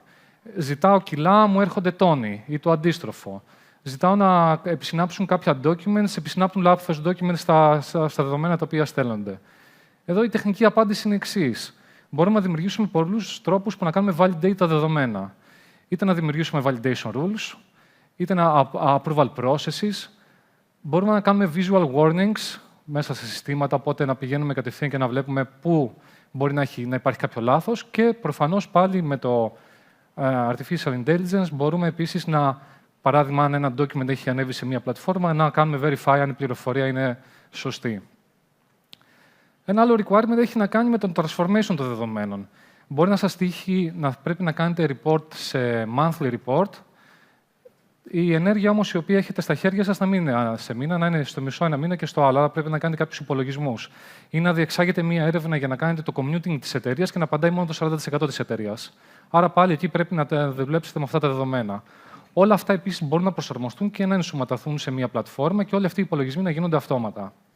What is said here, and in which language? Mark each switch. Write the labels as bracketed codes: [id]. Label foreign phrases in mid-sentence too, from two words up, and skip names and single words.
[el] Ζητάω κιλά, μου έρχονται τόνοι ή το αντίστροφο. Ζητάω να επισυνάψουν κάποια documents, επισυνάπτουν λάθος documents στα δεδομένα τα οποία στέλνονται. Εδώ η τεχνική απάντηση είναι εξής. Μπορούμε να δημιουργήσουμε πολλούς τρόπους που να κάνουμε validate τα δεδομένα. Είτε να δημιουργήσουμε [en] validation rules, [el] είτε [en] approval processes. [el] Μπορούμε να κάνουμε [en] visual warnings [el] μέσα σε συστήματα, οπότε να πηγαίνουμε κατευθείαν και να βλέπουμε πού μπορεί να υπάρχει κάποιο λάθος και προφανώς πάλι με το [en] artificial intelligence [el] μπορούμε επίσης να, παράδειγμα, αν ένα document έχει ανέβει σε μια πλατφόρμα, να κάνουμε verify αν η πληροφορία είναι σωστή. Ένα άλλο requirement έχει να κάνει με τον transformation των δεδομένων. Μπορεί να σας τύχει να πρέπει να κάνετε report σε [en] monthly report. [el] Η ενέργεια όμως η οποία έχετε στα χέρια σας να μην είναι σε μήνα, να είναι στο μισό ένα μήνα και στο άλλο. Άρα πρέπει να κάνετε κάποιους υπολογισμούς. Ή να διεξάγετε μία έρευνα για να κάνετε το commuting της εταιρείας και να απαντάει μόνο το 40% της εταιρείας. Άρα πάλι εκεί πρέπει να δουλέψετε με αυτά τα δεδομένα. Όλα αυτά επίσης μπορούν να προσαρμοστούν και να ενσωματωθούν σε μία πλατφόρμα και όλοι αυτοί οι υπολογισμοί να γίνονται αυτόματα.